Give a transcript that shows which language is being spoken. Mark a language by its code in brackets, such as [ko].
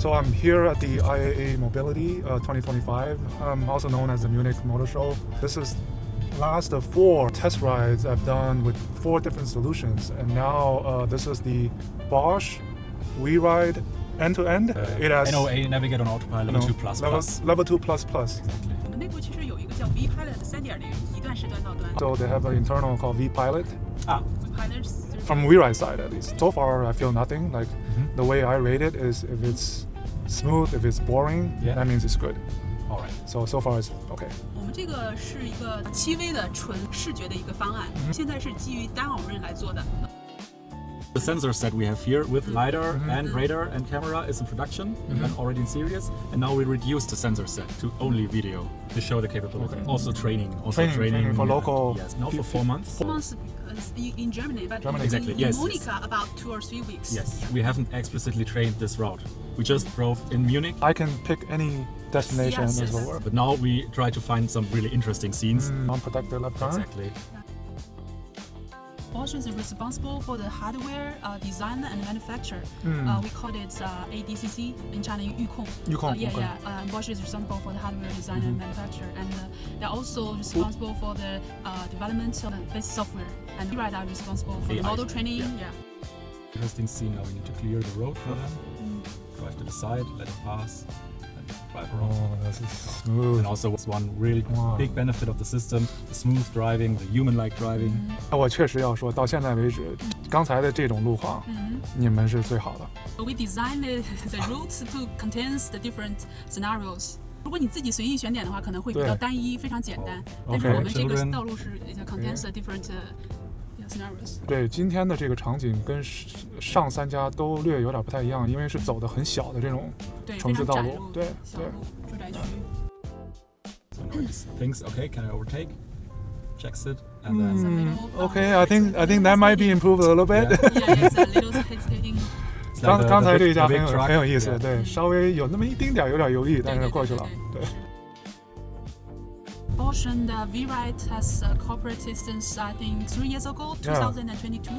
[en] So I'm here at the IAA Mobility 2025, also known as the Munich Motor Show. This is last of 4 test rides I've done with 4 different solutions, and now this is the Bosch WeRide end-to-end. It has NOA Navigate on Autopilot Level 2 Plus Plus. Level 2 Plus Plus. Exactly. [zh] 我们内部其实有一个叫 WePilot 3.0一段式段到端。 [en] So they have an internal called WePilot. WePilot From WeRide side at least. So far I feel nothing. Like the way I rate it is if it's smooth, if it's boring, that means it's good. All right. So far it's okay. [zh] 我们这个是一个7V 的纯视觉的一个方案，现在是基于单偶刃来做的。 [en] The sensor set we have here with LiDAR and radar and camera is in production and already in series, and now we reduce the sensor set to only video to show the capability. Okay. Also training. Training for local. Yes, now for 4 months. 4 months in Germany, but Exactly. in Yes. Munich about 2 or 3 weeks. Yes, we haven't explicitly trained this route. We just drove in Munich. I can pick any destination Yes, as yes. well. But now we try to find some really interesting scenes. Non-protected left turn. Exactly. Bosch is responsible for the hardware design and manufacture. We call it ADCC in China, 预控.Bosch is responsible for the hardware design and manufacture, and they're also responsible for the development of the basic software. And WeRide are responsible for the model training. Interesting scene. Now we need to clear the road for them. Drive to the side, let it pass, and drive around. Oh, that's smooth. And also, what's one really big benefit of the system: the smooth driving, the human-like driving. [zh] 我确实要说，到现在为止，刚才的这种路况，你们是最好的。 [en] We designed the route to contain the different scenarios. [zh] 如果你自己随意选点的话，可能会比较单一，非常简单。但是我们这个道路是 [en] contains the different scenarios. [zh] 对，今天的这个场景跟上3家都略有点不太一样，因为是走的很小的这种城市道路，对，小路住宅区。 [en] So now it thinks, okay, can I overtake? Checks it, and then Okay, I think that might be improved a little bit. Yeah, it's a little hesitating. [zh] 刚才这一家很有意思，对，稍微有那么一丁点有点犹豫，但是过去了，对。 [en] Bosch and WeRide has cooperated since I think 3 years ago, 2022.